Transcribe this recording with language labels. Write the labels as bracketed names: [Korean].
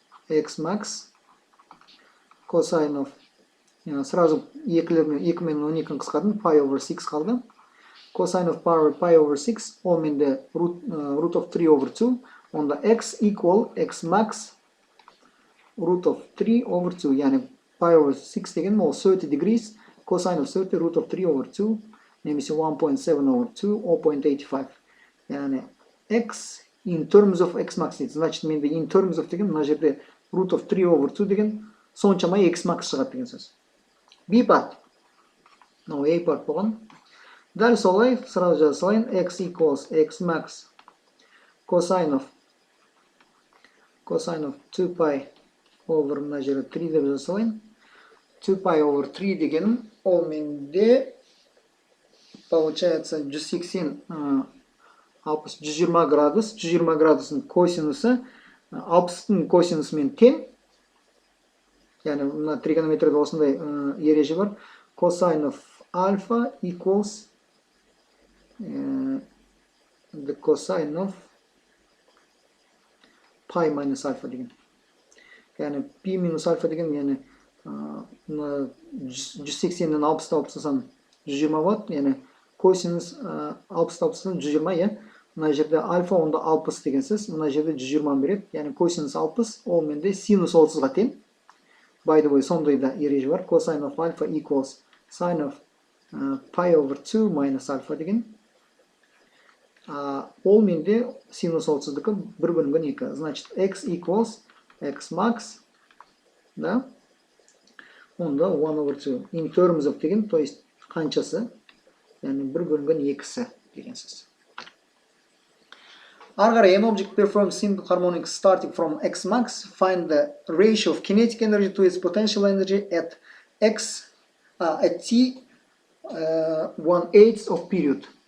[English] X max cosine of [Kazakh] сразу 2 мен 12-ні қысқардым, pi over 6 қалды. [English] Cosine of pi over 6 [Kazakh] ол менде [English] root of 3 over 2. Онда x equal x max root of 3 over 2. [Kazakh] Яғни pi over 6 деген ол [English] 30 degrees. Cosine of 30 root of 3 over 2. [Kazakh] Немесе 1.7 over 2 0.85. [English] Яғни x in terms of x max дейді. [Kazakh] Значит, менде [English] in terms of [Kazakh] деген мына жерде root of 3 over 2 деген соншама x max шығады деген сөз. [English] B part. No, A part [Kazakh] болған. Дәл солай, сразу жаза салайын. [English] X equals x max cosine of 2 pi over [Kazakh] мына жерде 3 деп жаза салайын. 2 pi over 3 дегенім ол менде получается 180 120 градус, 120 градустың косинусы 60-тың косинусымен тең. Яғни мына тригонометрияда осындай ереже бар. [English] Cosine of alpha equals the cosine of pi minus alpha деген. [Kazakh] Яғни pi minus alpha деген, яғни 180-нен 60-та алып тастасам 120 болады. Яғни косинус 60-та алып тастасам 120, иә. Мына жерде альфа онда 60 деген сөз, мына жерде 120 береді. Яғни косинус 60, ол менде синус 30-ға тең. [English] By the way, [Kazakh] сондай да ереже бар. [English] Cosine of alpha equals sine of pi over 2 minus alpha деген. [Kazakh] Ол менде синус 30-дікі 1/2. Значит, x equals x max, да? Онда 1 over 2. [English] In terms of деген, [Kazakh] то есть қаншасы? Яғни 1/2 деген сөз. [English] Ары қарай, an object performs simple harmonics starting from x max. Find the ratio of kinetic energy to its potential energy at t 1/8 of period.